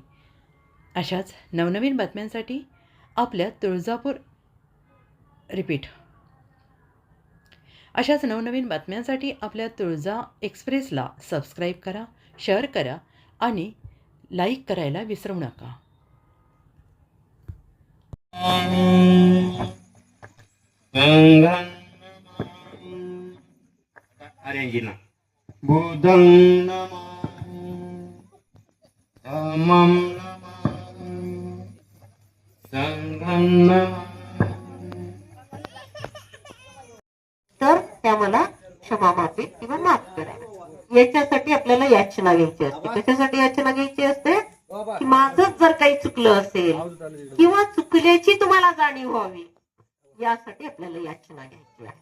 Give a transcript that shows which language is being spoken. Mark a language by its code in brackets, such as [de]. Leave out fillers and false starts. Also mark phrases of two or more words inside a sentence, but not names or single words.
[mr] अशाच नवनवीन बातम्यांसाठी आपल्या तुळजापूर अशाच नवनवीन बातम्यांसाठी आपल्या तुळजा एक्सप्रेसला सबस्क्राईब करा, शेअर करा आणि लाईक करायला विसरू नका. [pi] बुद्धं नमामि, धम्मं नमामि, संघं नमामि. [mr] तर त्या मला क्षमा माफी किंवा माफ करा. याच्यासाठी आपल्याला याचना घ्यायची असते. कशासाठी याचना घ्यायची असते? की माझं जर काही चुकलं असेल किंवा चुकल्याची तुम्हाला जाणीव व्हावी, यासाठी आपल्याला याचना घ्यायची आहे.